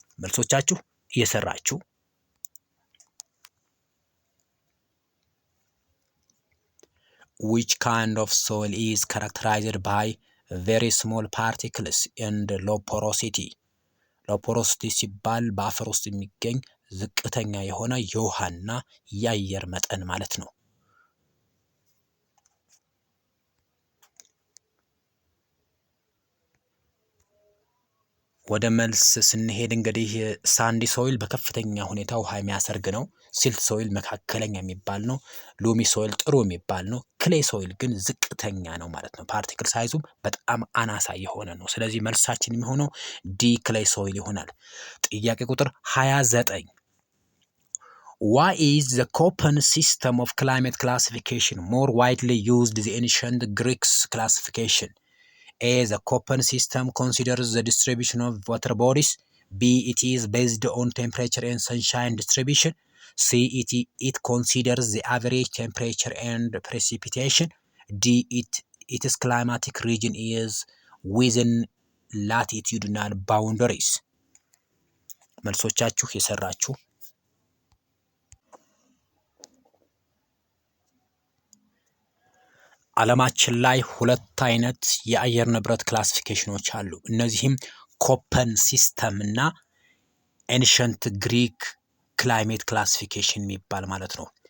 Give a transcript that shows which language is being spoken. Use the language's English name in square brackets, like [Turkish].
[Amharic] መልሶቻችሁ እየሰራችሁ [English] Which kind of soil is characterized by very small particles and low porosity? [Amharic] low porosity ሲባል በአፈር ውስጥ የሚገኝ ዝቅተኛ የሆነ የውሃና የአየር መጠን ማለት ነው። ወደ መልስ ስንሄድ እንግዲህ ሳንዲ ሶይል በከፍተኛ ሁኔታ ውሃ የሚያሰርግ ነው። ሲልት ሶይል መካከለኛ የሚባል ነው። ሎሚ ሶይል ጥሩ የሚባል ነው። ክሌይ ሶይል ግን ዝቅተኛ ነው ማለት ነው። ፓርቲክል ሳይዙም በጣም አናሳ የሆነ ነው። ስለዚህ መልሳችን የሚሆነው ዲ ክሌይ ሶይል ይሆናል። ጥያቄ ቁጥር 29 [English] Why is the Köppen system of climate classification more widely used than the ancient Greeks classification? A. The Köppen system considers the distribution of water bodies. B. It is based on temperature and sunshine distribution. C. It considers the average temperature and precipitation. D. Its climatic region is within latitudinal boundaries. [Amharic] መልሶቻችሁ የሰራችሁ ዓለማችን ላይ ሁለት አይነት የአየር ንብረት ክላሲፊኬሽኖች አሉ። እነዚህም ኮፐን ሲስተም እና ኤንሸንት ግሪክ ክላይሜት ክላሲፊኬሽን የሚባል ማለት ነው።